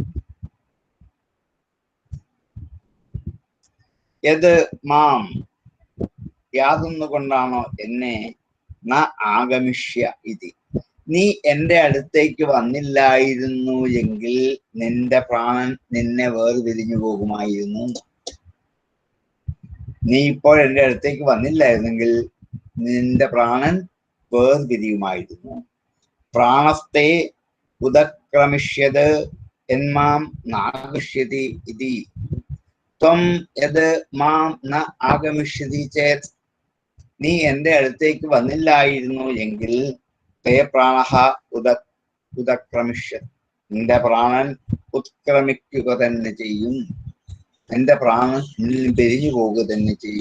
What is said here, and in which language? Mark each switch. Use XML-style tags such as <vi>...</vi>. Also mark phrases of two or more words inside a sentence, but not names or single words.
<sa>യത് മാം</sa> <ml>യാതൊന്നുകൊണ്ടാണോ എന്നെ</ml> <sa>ന ആഗമിഷ്യ ഇതി</sa> <ml>നീ എന്റെ അടുത്തേക്ക് വന്നില്ലായിരുന്നു എങ്കിൽ നിന്റെ പ്രാണൻ നിന്നെ വേർപിരിഞ്ഞു പോകുമായിരുന്നു. നീ ഇപ്പോൾ എന്റെ അടുത്തേക്ക് വന്നില്ലായിരുന്നെങ്കിൽ നിന്റെ പ്രാണൻ വേർപിരിയുമായിരുന്നു.</ml> <sa>പ്രാണസ്തേ ഉദക്രമിഷ്യത് എന്മാം നാഗമിഷ്യതി ഇതി ത്വം യത് മാം ന ആഗമിഷ്യതി ചേത്</sa> <ml>നീ എന്റെ അടുത്തേക്ക് വന്നില്ലായിരുന്നു എങ്കിൽ</ml> <sa>തേ പ്രാണഃ ഉദക്രമിഷ്യത്</sa> <ml>നിന്റെ പ്രാണൻ ഉത്ക്രമിക്കുക തന്നെ ചെയ്യും. നിന്റെ പ്രാണൻ പിരിഞ്ഞു പോവുക തന്നെ ചെയ്യും.</ml>